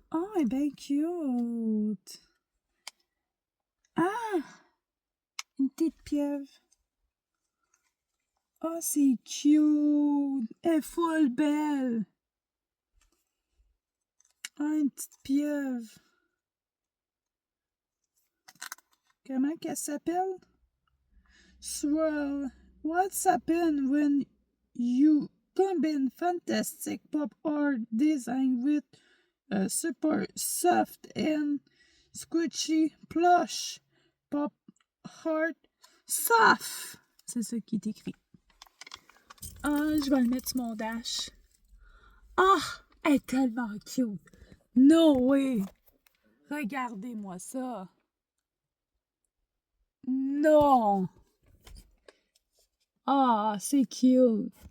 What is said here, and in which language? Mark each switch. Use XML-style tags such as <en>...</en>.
<fr>Oh, elle est bien cute! Ah! Une petite pieuvre. Oh, c'est cute! Elle est full belle! Ah, une petite pieuvre. Comment qu'elle s'appelle? Swirl.</fr> <en>What's happened when you combine fantastic pop art design with a super soft and squishy plush pop art soft?</en> <fr>C'est ça qui est écrit. Ah, je vais le mettre sur mon dash. Ah, elle est tellement cute.</fr> <en>No way.</en> <fr>Regardez-moi ça. Non. Ah, c'est cute.</fr>